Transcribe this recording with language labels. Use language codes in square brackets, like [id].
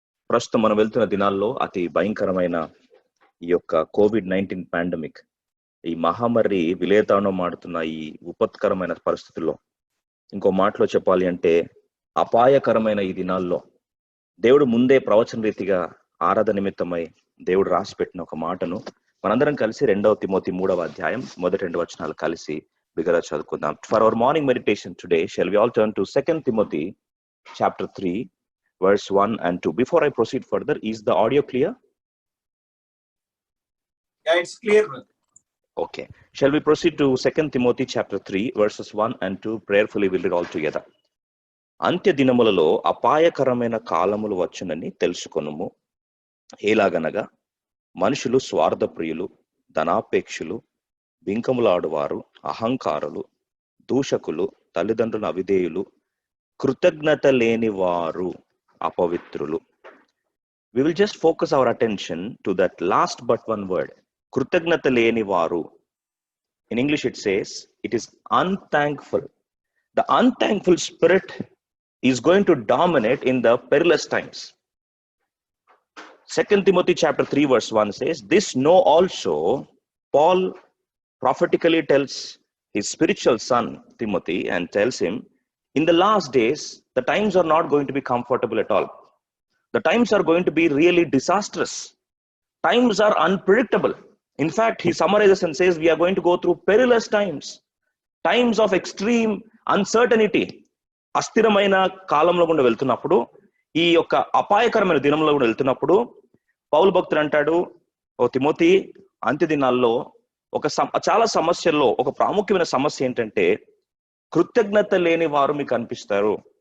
[te] ప్రస్తుతం మనం వెళ్తున్న దినాల్లో అతి భయంకరమైన ఈ యొక్క COVID-19 పాండమిక్, ఈ మహమ్మారి విలేతాండం ఆడుతున్న ఈ విపత్కరమైన పరిస్థితుల్లో, ఇంకో మాటలో చెప్పాలి అంటే అపాయకరమైన ఈ దినాల్లో దేవుడు ముందే ప్రవచన రీతిగా ఆరాధన నిమిత్తమై దేవుడు రాసిపెట్టిన ఒక మాటను మనందరం కలిసి 2 తిమోతి 3వ అధ్యాయం మొదటి 2 వచనాలు కలిసి బిగ్గరగా చదువుకుందాం. [en] For our morning meditation today shall we all turn to 2 Timothy chapter 3 verse 1 and 2. Before I proceed further, is the audio clear? Yeah, it's clear. Okay. Shall we proceed to 2 Timothy chapter 3 verses 1 and 2? Prayerfully we'll read all together. [te] అంత్య దినములలో అపాయకరమైన కాలములు వచ్చునని తెలుసుకొనుము. ఏలాగనగా మనుషులు స్వార్థప్రియులు, ధనాపేక్షులు, బింకములాడువారు, అహంకారులు, దూషకులు, తల్లిదండ్రుల అవిధేయులు, కృతజ్ఞత లేని వారు, అపవిత్రులు. [en] We will just focus our attention to that last but one word, [te] కృతజ్ఞత లేని వారు. [en] In English it says it is unthankful. The unthankful spirit is going to dominate in the perilous times. 2 Timothy chapter 3 verse 1 says, this know also, Paul prophetically tells his spiritual son Timothy and tells him, in the last days, the times are not going to be comfortable at all. The times are going to be really disastrous. Times are unpredictable. In fact, he summarizes and says, we are going to go through perilous times, times of extreme uncertainty. [te] అస్థిరమైన కాలంలో గుండా వెళ్తున్నప్పుడు, ఈ యొక్క అపాయకరమైన దినంలో కూడా వెళ్తున్నప్పుడు పౌలు భక్తుడు అంటాడు, ఓ తిమోతి, అంత్య దినాల్లో చాలా సమస్యల్లో ఒక ప్రాముఖ్యమైన సమస్య ఏంటంటే కృతజ్ఞత లేని వారు మీకు కనిపిస్తారు.